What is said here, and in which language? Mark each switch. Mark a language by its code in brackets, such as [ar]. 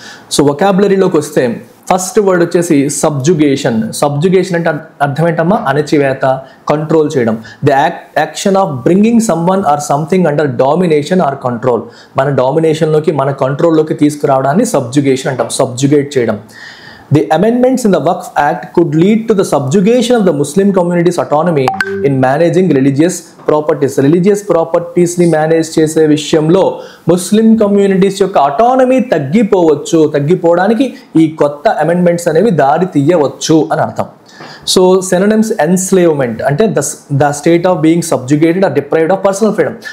[te] So వొకాబులరీలోకి వస్తే first word వచ్చేసి subjugation. Subjugation అంటే అర్థం ఏంటమ్మా? అణచివేత, కంట్రోల్ చేయడం. [en] The action of bringing someone or something under domination or control. [te] మన డామినేషన్లోకి, మన కంట్రోల్లోకి తీసుకురావడాన్ని సబ్జుగేషన్ అంటాం, సబ్జుగేట్ చేయడం. [en] The amendments in the Waqf Act could lead to the subjugation of the Muslim community's autonomy in managing religious properties. [te] Religious properties ni manage చేసే విషయంలో ముస్లిం communities యొక్క autonomy తగ్గిపోవచ్చు. తగ్గిపోవడానికి ఈ కొత్త అమెండ్మెంట్స్ అనేవి దారి తీయవచ్చు అని అర్థం. [en] So synonyms enslavement అంటే the state of being subjugated or deprived of personal freedom.